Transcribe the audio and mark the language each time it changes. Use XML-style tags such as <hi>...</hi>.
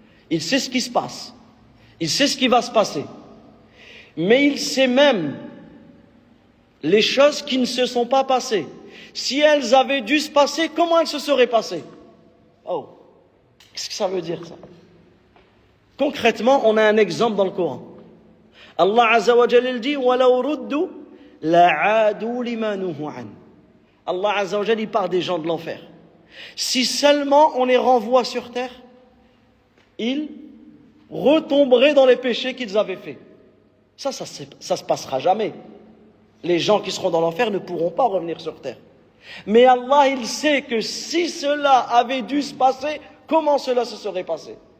<fr>Il sait ce qui se passe. Il sait ce qui va se passer. Mais il sait même les choses qui ne se sont pas passées. Si elles avaient dû se passer, comment elles se seraient passées? Oh, qu'est-ce que ça veut dire ça? Concrètement, on a un exemple dans le Coran.</fr> <ar>Allah Azza wa Jalla dit وَلَوْ رُدُّوا لَعَادُوا لِمَا نُهُوا عَنْهُ.</ar> <fr>Allah Azza wa Jalla, il parle des gens de l'enfer. Si seulement on les renvoie sur terre, ils retomberaient dans les péchés qu'ils avaient faits. Ça se passera jamais. Les gens qui seront dans l'enfer ne pourront pas revenir sur terre. Mais Allah, il sait que si cela avait dû se passer, comment cela se serait passé?</fr>